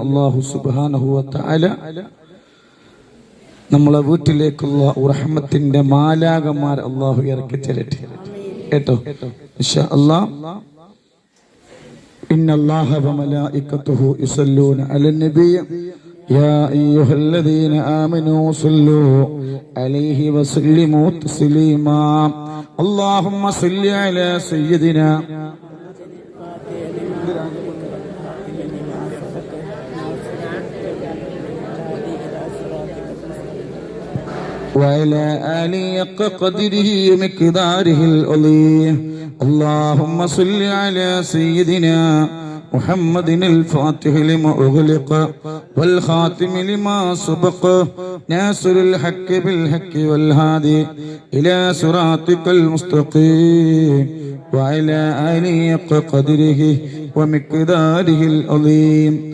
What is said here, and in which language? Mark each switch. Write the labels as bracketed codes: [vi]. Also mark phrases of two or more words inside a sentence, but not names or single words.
[ar] الله سبحانه وتعالى [ml] നമ്മളെ വീട്ടിലേക്കുള്ള റഹ്മത്തിന്റെ മാലാകമാർ അല്ലാഹു ഇറക്കി തരട്ടെ കേട്ടോ [ar] إن شاء الله. إن الله وملائكته يصلون على النبي يا أيها الذين آمنوا صلوا عليه وسلموا تسليما. اللهم صل على سيدنا وعلى آله حق قدره ومقداره العظيم. اللهم صل على سيدنا محمد الفاتح لما أغلق والخاتم لما سبق ناصر الحق بالحق والهادي إلى صراطك المستقيم وعلى آله حق قدره ومقداره العظيم.